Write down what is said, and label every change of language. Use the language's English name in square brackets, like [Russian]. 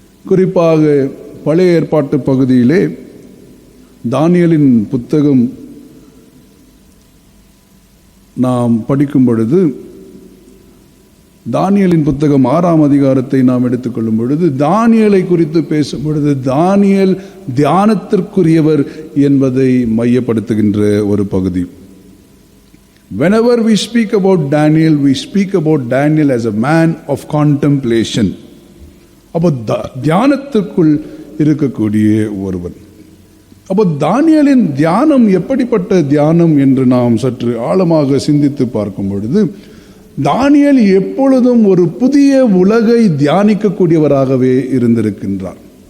[Tamil] குறிப்பாக பழைய ஏற்பாட்டு பகுதியிலே தானியேலின் புத்தகம் நாம் படிக்கும் பொழுது, தானியேலின் புத்தகம் 6ஆம் அதிகாரத்தை நாம் எடுத்துக்கொள்ளும் பொழுது, தானியேலை குறித்து பேசும் பொழுது தானியேல் தியானத்திற்குரியவர் என்பதை மையப்படுத்துகின்ற ஒரு பகுதி. [English] Whenever we speak about Daniel, we speak about Daniel as a man of contemplation. [Tamil] அப்போ தியானத்துக்குள் இருக்கக்கூடிய ஒருவன். அப்போ தானியேலின் தியானம் எப்படிப்பட்ட தியானம் என்று நாம் சற்று ஆழமாக சிந்தித்து பார்க்கும் பொழுது, தானியேல் எப்பொழுதும் ஒரு புதிய உலகை தியானிக்கக்கூடியவராகவே இருந்திருக்கின்றார்.